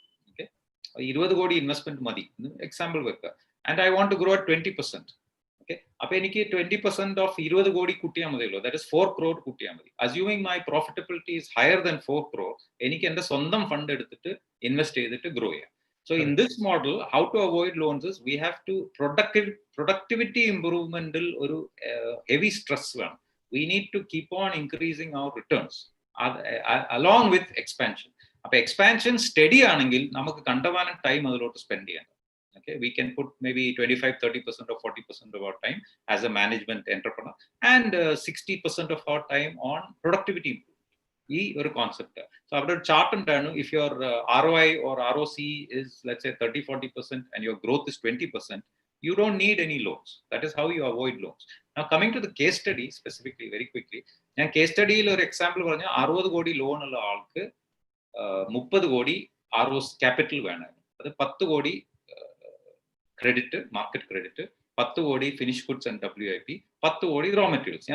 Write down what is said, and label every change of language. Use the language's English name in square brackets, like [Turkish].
[Malayalam] Okay, 20 കോടി investment മതി example വെക്കുക. [English] And I want to grow at 20%. [Malayalam] അപ്പൊ എനിക്ക് 20% ഓഫ് 20 കോടി കൂട്ടിയാൽ മതിയല്ലോ. ദാറ്റ് ഇസ് 4 crore കൂട്ടിയാൽ മതി. [English] assuming my profitability is higher than 4 crore, [Malayalam] എനിക്ക് എന്റെ സ്വന്തം ഫണ്ട് എടുത്തിട്ട് ഇൻവെസ്റ്റ് ചെയ്തിട്ട് ഗ്രോ ചെയ്യാം. [English] So in this model, how to avoid loans is we have to productivity improvement [Malayalam] ഒരു heavy stress വേണം. [English] We need to keep on increasing our returns along with expansion. [Malayalam] അപ്പൊ expansion study ആണെങ്കിൽ നമുക്ക് കണ്ടമാനം time അതിലോട്ട് spend ചെയ്യാം. [English] Okay, we can put maybe 25-30% or 40% of our time as a management entrepreneur, and 60% of our time on productivity improvement. [Malayalam] ഈ ഒരു concept. So അവിടെ ഒരു ചാർട്ട് ഉണ്ടായിരുന്നു. [English] If your ROI or ROC is let's say 30-40% and your growth is 20%, you don't need any loans. That is how you avoid loans. Now coming to the case study specifically, very quickly, [Malayalam] ഞാൻ case സ്റ്റഡിയിൽ ഒരു example പറഞ്ഞ 60 കോടി loan ഉള്ള ആൾക്ക് 30 കോടി ROC capital വേണം. അത് 10 കോടി ക്രെഡിറ്റ്, മാർക്കറ്റ് ക്രെഡിറ്റ്, 10 കോടി ഫിനിഷ് ഗുഡ്സ് ആൻഡ് WIP, 10 കോടി റോ മെറ്റീരിയൽസ്.